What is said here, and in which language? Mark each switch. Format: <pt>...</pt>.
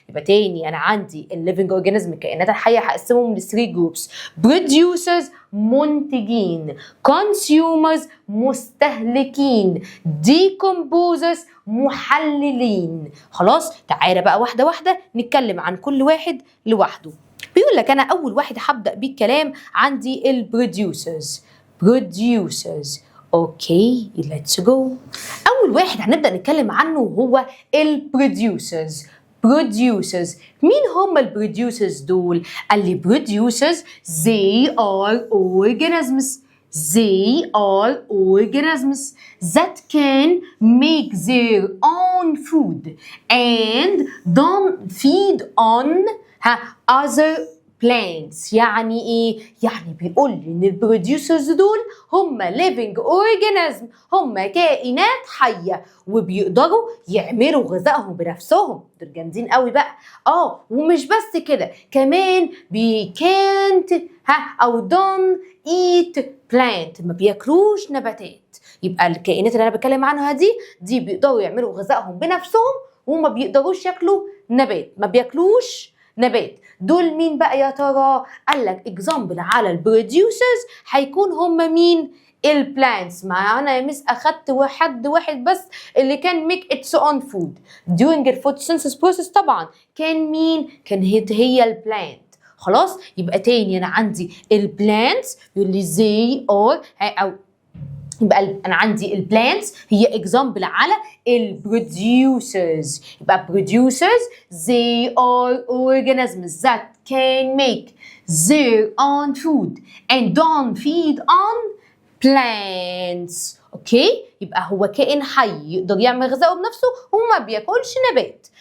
<ar>يبقى تاني انا عندي الليفنج اورجانيزم الكائنات الحيه هقسمهم ل 3 جروبس. producers منتجين، consumers مستهلكين، decomposers محللين. خلاص تعالى بقى واحده واحده نتكلم عن كل واحد لوحده. بيقول لك انا اول واحد هبدا بيه الكلام عندي البروديوسرز.</ar> <en>producers okay let's go.</en> <ar>اول واحد هنبدا نتكلم عنه هو البروديوسرز. producers مين هم البروديوسرز دول؟ قال لي</ar> <en>producers they are organisms. They are organisms that can make their own food and don't feed on other plants.</en> <ar>يعني ايه؟ يعني بيقول لي ان البروديوسرز دول هم living organism، هم كائنات حيه وبيقدروا يعملوا غذائهم بنفسهم. دول جامدين قوي بقى. ومش بس كده، كمان can't او don't eat plant، ما بياكلوش نباتات. يبقى الكائنات اللي انا بتكلم عنها دي بيقدروا يعملوا غذائهم بنفسهم وما بيقدروش ياكلوا نبات، ما بياكلوش نبات. دول مين بقى يا ترى؟ قال لك اكزامبل على البروديوسرز هيكون هم مين؟ البلانتس. معانا يا مس اخدت واحد بس اللي كان</ar> <en>make its own food during the photosynthesis process.</en> <ar>طبعا كان مين؟ كان هي البلانت. خلاص يبقى تاني انا عندي البلانتس يقول لي زي اور او يبقى انا عندي البلانتس هي اكزامبل على البروديوسرز.</ar> <en>يبقى producers they are organisms that can make their own food and don't feed on plants.</en> <ar>اوكي، يبقى هو كائن حي يقدر يعمل غذائه بنفسه وما بياكلش نبات.</ar>